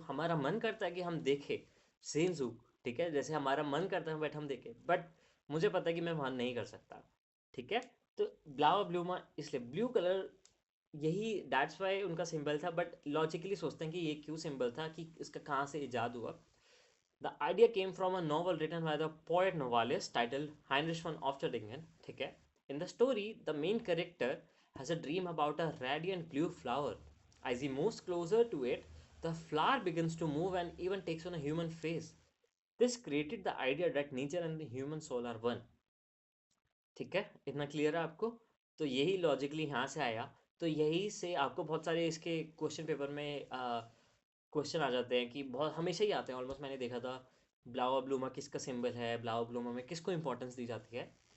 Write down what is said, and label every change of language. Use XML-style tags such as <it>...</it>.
<hi>हमारा मन करता है कि हम देखें, सेम जू। ठीक है, जैसे हमारा मन करता है बट हम देखें, बट मुझे पता है कि मैं वहाँ नहीं कर सकता। ठीक है, तो ब्लावा ब्लूमा इसलिए ब्लू कलर, यही दैट्स वाई उनका सिंबल था। बट लॉजिकली सोचते हैं कि ये क्यों सिंबल था, कि इसका कहाँ से इजाद हुआ।</hi> <en>The idea came from a novel written by the poet novelist titled Heinrich von Ofterdingen.</en> <hi>ठीक है?</hi> <en>In the story, the main character has a dream about a radiant blue flower. As he moves closer to it, the flower begins to move and even takes on a human face. This created the idea that nature and the human soul are one.</en> <hi>ठीक है, इतना clear है आपको? तो यही logically यहाँ से आया। तो यही से आपको बहुत सारे इसके क्वेश्चन पेपर में क्वेश्चन आ जाते हैं, कि बहुत हमेशा ही आते हैं ऑलमोस्ट। मैंने देखा था ब्लावा ब्लूमा किसका सिंबल है, ब्लावा ब्लूमा में किसको इंपॉर्टेंस दी जाती है।</hi>